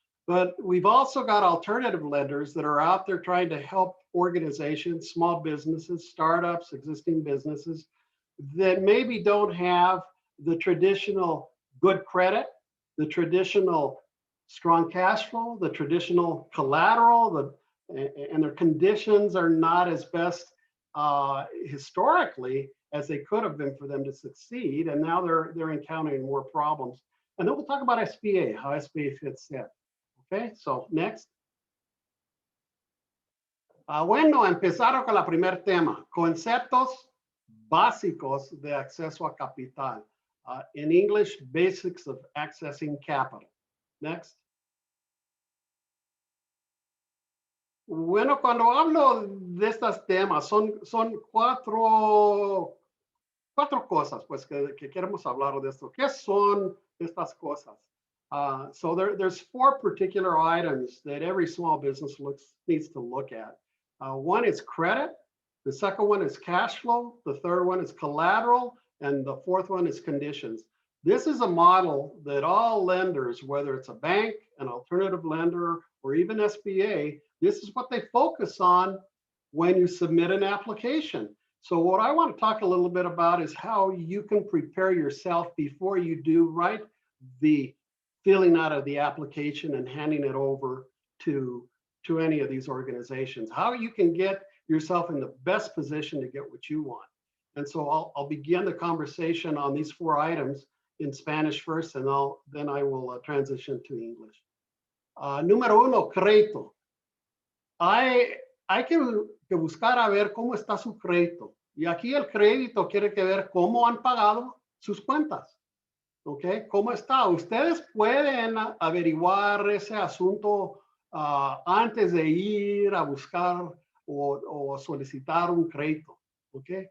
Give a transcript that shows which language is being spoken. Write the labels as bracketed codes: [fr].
[en] But we've also got alternative lenders that are out there trying to help organizations, small businesses, startups, existing businesses that maybe don't have the traditional good credit, the traditional strong cash flow, the traditional collateral, and their conditions are not as best historically as they could have been for them to succeed. And now they're encountering more problems. And then we'll talk about SBA, how SBA fits in. Okay, so next. [es] Bueno, empezaron con la primer tema, conceptos básicos de acceso a capital. [en] In English, basics of accessing capital. Next. [es] Bueno, cuando hablo de estos temas, son cuatro cosas pues, que queremos hablar de esto. ¿Qué son estas cosas? [en] So there's four particular items that every small business needs to look at. One is credit. The second one is cash flow. The third one is collateral. And the fourth one is conditions. This is a model that all lenders, whether it's a bank, an alternative lender, or even SBA, this is what they focus on when you submit an application. So what I want to talk a little bit about is how you can prepare yourself before you do the filling out of the application and handing it over to any of these organizations, how you can get yourself in the best position to get what you want. And so I'll begin the conversation on these four items in Spanish first, and then I will transition to English. [es] Número uno, crédito. Hay que buscar a ver cómo está su crédito. Y aquí el crédito quiere que ver cómo han pagado sus cuentas. ¿Ok? ¿Cómo está? Ustedes pueden averiguar ese asunto antes de ir a buscar o solicitar un crédito. ¿Ok?